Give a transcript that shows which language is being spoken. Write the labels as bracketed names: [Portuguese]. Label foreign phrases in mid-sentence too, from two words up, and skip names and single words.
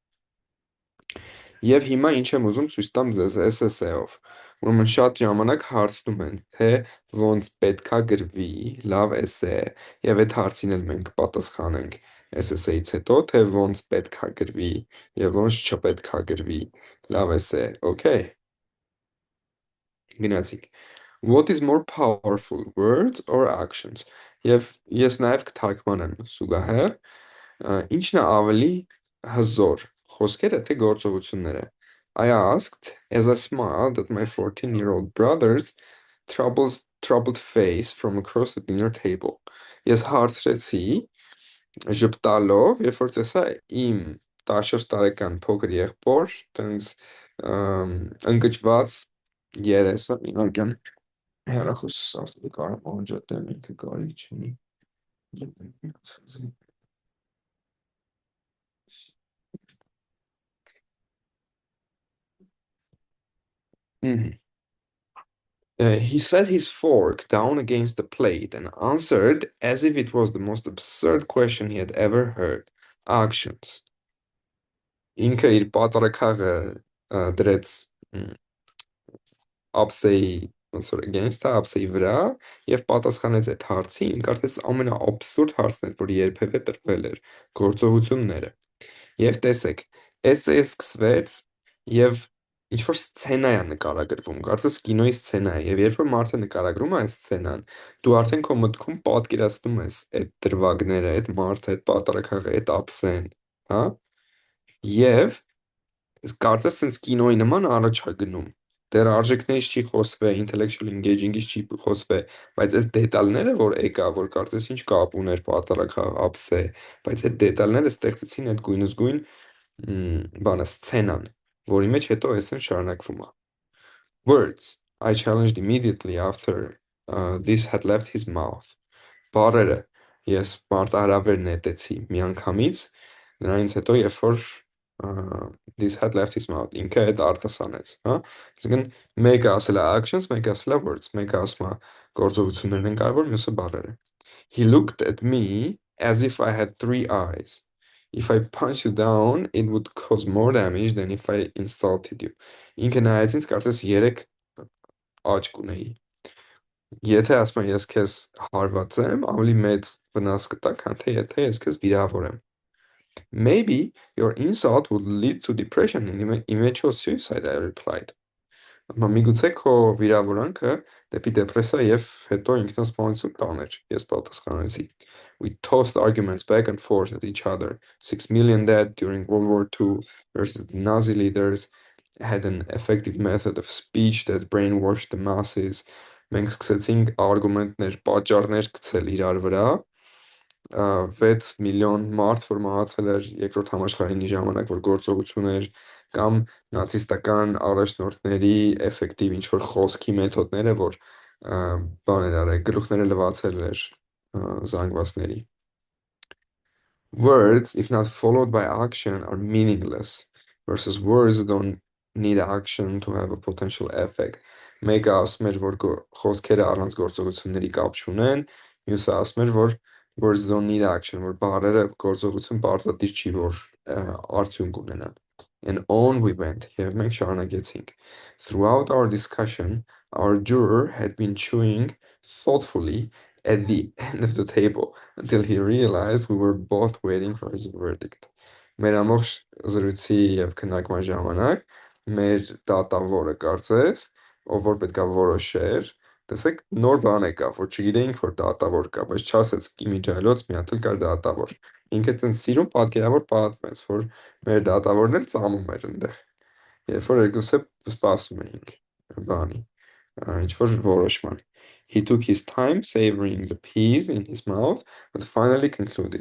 [Armenian] Եվ հիմա ինչ եմ ուզում ցույց տամ ձեզ SSA-ով։ Ուրեմն շատ ժամանակ հարցնում են, թե ոնց պետքա գրվի լավ էսե, եւ այդ հարցին էլ մենք կպատասխանենք SSA-ից հետո, թե ոնց պետքա գրվի եւ ոնց չպետքա գրվի լավ էսե, okay։ Գնացինք։ [English] What is more powerful, words or actions։ [Armenian] Եվ ես նաև կթարգմանեմ զուգահեռ, ինչն է ավելի հզոր, խոսքերը թե գործողությունները։ [English] I asked as I smiled at my 14-year-old brother's troubled face from across the dinner table։ [Armenian] Ես հարցրեցի ժպտալով, երբ որ տեսա իմ 14 տարեկան փոքր եղբոր, տենց ընկճված երեսը ինակյան հեռախոսս ասում կարող անջատեմ ինքը կարիք չունի։ [English] He set his fork down against the plate and answered as if it was the most absurd question he had ever heard. Actions. [Armenian] Ինքը իր պատառաքաղը դրեց ափսեի ոնց որ against-ը ափսեի վրա եւ պատասխանեց այդ հարցին, կարծես ամենաաբսուրդ հարցն էր, որ երբևէ տրվել էր, գործողությունները։ Եվ տեսեք, էսսեյը սկսվեց եւ ինչ որ սցենա է նկարագրվում, կարծես կինոյի սցենա է, եւ երբ որ մարդը նկարագրում է այս սցենան, դու արդեն քո մտքում պատկերացնում ես այդ դրվագները, այդ մարդը, այդ պատառաքաղը, այդ ափսեն, հա։ Եվ կարծես sense կինոյի նման առաջ է գնում։ Դեռ արժեքներից չի խոսվել, [English] intellectual engaging-ից [Armenian] չի խոսվել, բայց այս դետալները, որ եկա, որ կարծես ինչ կապ ուներ պատառաքաղ ափսե, բայց այդ դետալները ստեղծեցին այդ գույնզգույն բանը սցենան, որի մեջ հետո էսեն շարունակվում է։ Words. [English] I challenged immediately after this had left his mouth. [Armenian] Բառերը ես մարտահրավեր նետեցի միանգամից, նրանից հետո երբ որ [English] this had left his mouth, [Armenian] ինքը այդ արտասանեց, հա։ Այսինքն մեկը ասել է actions, մեկը ասել է words, մեկը ասում է գործողություններն են կարևոր, մյուսը բառերը։ [English] He looked at me as if I had three eyes. If I punch you down, it would cause more damage than if I insulted you. [Armenian] Ինքը նայեց ինձ, կարծես 3 աչք ունեի։ Եթե ասում եմ ես քեզ հարված եմ, ավելի մեծ վնաս կտա, քան թե եթե ես քեզ վիրավորեմ։ [English] Maybe your insult would lead to depression and eventual suicide, I replied. [Armenian] Միգուցե քո վիրավորանքը դեպի դեպրեսիա եւ հետո ինքնասպանություն տաներ, ես պատասխանեցի։ [English] We tossed arguments back and forth at each other. 6 million dead during World War II versus the Nazi leaders had an effective method of speech that brainwashed the masses. [Armenian] Մենք սկսեցինք արգումենտներ, պատճառներ գցել իրար վրա, 6 միլիոն մարդ, որ մահացել էր երկրորդ համաշխարհային ժամանակ, որ գործողություն էր, կամ նացիստական առաջնորդների էֆեկտիվ ինչ-որ խոսքի մեթոդները, որ բան էր արել, գլուխները լվացել էր զանգվածների։ [English] Words, if not followed by action, are meaningless, versus words don't need action to have a potential effect. [Armenian] Մեկը ասում էր, որ խոսքերը առանց գործողությունների կապ չունեն, մյուսը ասում էր, որ [English] words don't need action, [Armenian] որ բառերը գործողություն պարտադիր չի, որ արդյունք ունենան։ [English] And on we went. [Armenian] Եվ մենք շարունակեցինք. [English] Throughout our discussion, our juror had been chewing thoughtfully at the end of the table until he realized we were both waiting for his verdict. [Armenian] Մեր ամբողջ զրույցի եւ քննարկման ժամանակ մեր դատավորը կարծես, ով որ պետքա որոշեր, տեսեք նոր բան եկավ, որ չգիտեինք որ դատավոր կա, բայց չասեց իմիջիալոց մի հատ էլ կար դատավոր։ Ինքը տենց սիրուն պատկերավոր պատմեց, որ մեր դատավորն էլ ծամում էր այնտեղ։ Երբ որ երկուսը սպասում էինք բանի, ինչ որ որոշման։ [English] He took his time savoring the peas in his mouth, but finally concluded.